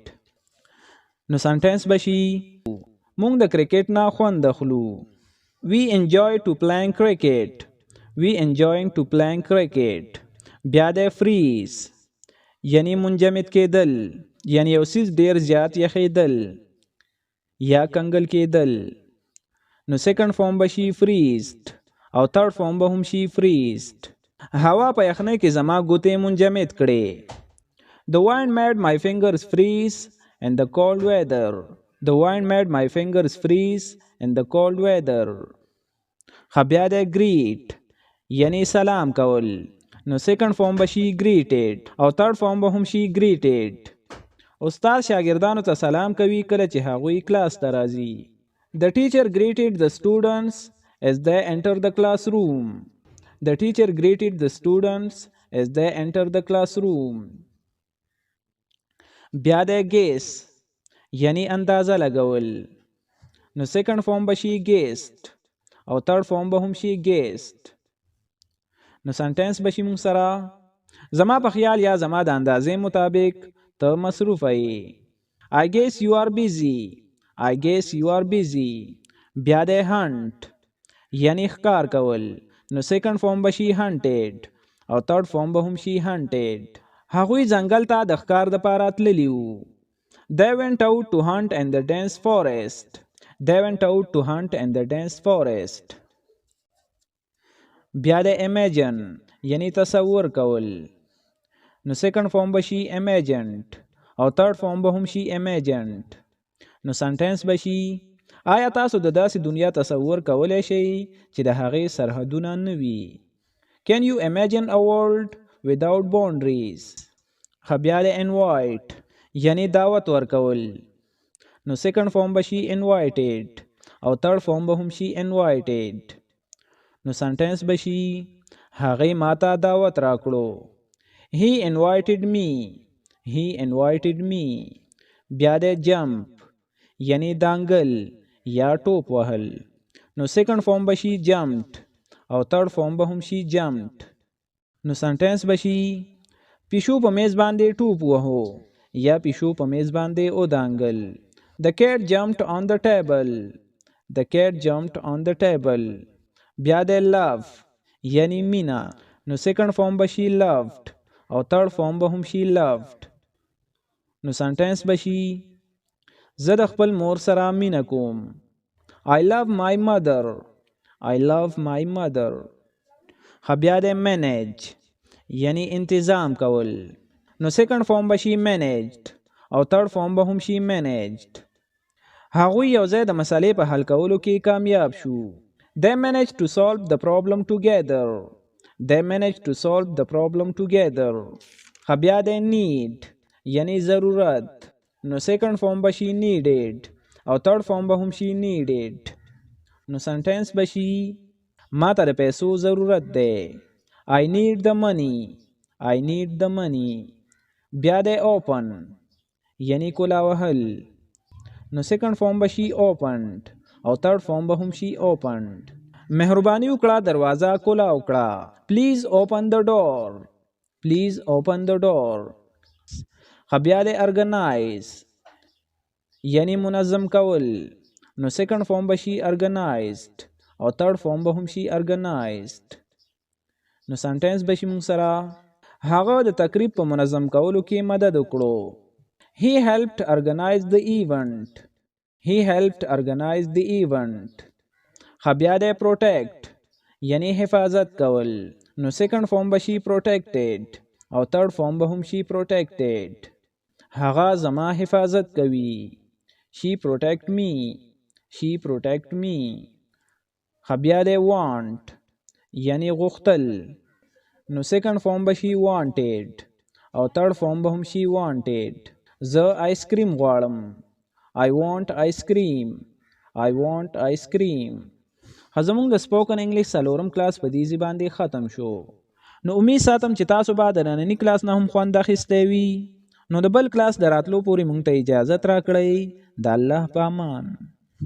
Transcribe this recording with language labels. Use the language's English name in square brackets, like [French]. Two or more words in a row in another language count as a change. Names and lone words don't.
[Pashto] نو سنټنس به شي مونږ د کرکټ نه خوند اخلو. [English] we enjoy to playing cricket. we enjoying to playing cricket. [Pashto] بیا د freeze یعنی منجمد کېدل یعنی یو څیز ډیر زیات یخېدل یا کنګل کېدل. نو [English] second form [Pashto] به شي freezed او [English] third form [Pashto] به هم شي freezed. هوا په یخنۍ کې زما ګوتې منجمد کړې. [English] the wind made my fingers freeze in the cold weather. the wind made my fingers freeze in the cold weather. [Pashto] ښه بیا د greet یعنی سلام کول. نو [English] second form [Pashto] به شي greeted او [English] third form [Pashto] به هم شي greeted. استاد شاګردانو ته سلام کوي کله چې هغوی کلاس ته راځي. [English] The teacher greeted the students as they entered the classroom. The teacher greeted the students as they entered the classroom. [Pashto] بیا د guess یعنی اندازه لګول. نو [English] second form [Pashto] به شي guessed او [English] third form [Pashto] به هم شي guessed. نو سنټنس به شي مونږ سره زما په خیال یا زما د اندازې مطابق ته مصروفه یې. [English] I guess you are busy. I guess you are busy. [Pashto] بیا د hunt یعنی ښکار کول. نو [English] second form [Pashto] به شي hunted او [English] third form [Pashto] به هم شي hunted. هغوی ځنګل ته د ښکار دپاره تللي وو. [English] They went out to hunt in the dense forest. They went out to hunt in the dense forest. [Pashto] بیا د imagine یعنی تصور کول. نو [English] second form [Pashto] به شي imagined او [English] third form [Pashto] به هم شي imagined. نو سنټنس به شي آیا تاسو د داسې دنیا تصور کولی شئ چې د هغې سرحدونه نه وي؟ [English] Can you imagine a world without boundaries? [Pashto] ښه بیا د invite یعنی دعوت ورکول. نو [English] second form [Pashto] به شي invited او [English] third form [Pashto] به هم شي invited. نو سنټنس به شي هغې ماته دعوت راکړو. [English] he invited me he invited me [Pashto] بیا د jump یعنی دانګل یا ټوپ وهل نو [English] second form [Pashto] بشي jumped او [English] third form [Pashto] به هم شي jumped نو سنټنس بشي پیشو په میز باندې ټوپ وهو یا پیشو په میز باندې او دانګل [English] The cat jumped on the table. The cat jumped on the table. [Pashto] بیا د love یعنی مینا نو [English] second form [Pashto] بشي loved او [English] third form [Pashto] به هم شي loved نو سنټنس بشي زه د خپل مور سره مینه کوم [English] I love my mother. I love my mother. [Pashto] بیا د manage یعنی انتظام کول نو [English] second form [Pashto] بشي managed او [English] third form [Pashto] به هم شي managed هغوی یو ځای د مسالې په حل کولو کې کامیاب شو [English] They managed to solve the problem together. They managed to solve the problem together. [Pashto] بیا د need یعنی ضرورت نو [English] second form [Pashto] بشي needed او [English] third form [Pashto] به هم شي needed نو سنټنس بشي ما ته د پیسو ضرورت دی [English] I need the money. I need the money. [Pashto] بیا د open یعنی کولا وهل نو [English] second form [Pashto] بشي opened او [English] third form [Pashto] به هم شي opened مهرباني وکړه دروازه کولا وکړه [English] Please open the door. Please open the door. [Pashto] بیا د organize یعنی منظم کول نو [English] second form [Pashto] بشي organized او [English] third form [Pashto] به هم شي organized نو سنټنس بشي مونږ سره هغه د تقریب په منظم کولو کې مدد وکړو [English] He helped organize the event. He helped organize the event. [Pashto] بیا د protect یعنی حفاظت کول نو [English] second form [Pashto] بشي protected او [English] third form [Pashto] به هم شي protected هغه زما حفاظت کوي [English] She protect me. She protect me. [Pashto] بیا د want یعنی غوښتل نو [English] second form [Pashto] بشي wanted او [English] third form [Pashto] به هم شي wanted زه [English] ice cream [Pashto] غواړم [English] I want ice cream. I want ice cream. [Pashto] زموږ د [English] spoken English [Pashto] څلورم کلاس په دې ځای باندې ختم شو نو امید ساتم چې تاسو به د ننني کلاس نه هم خوند اخیستی وي نو د بل کلاس د راتلو پورې مونږ ته اجازت راکړئ د الله په امان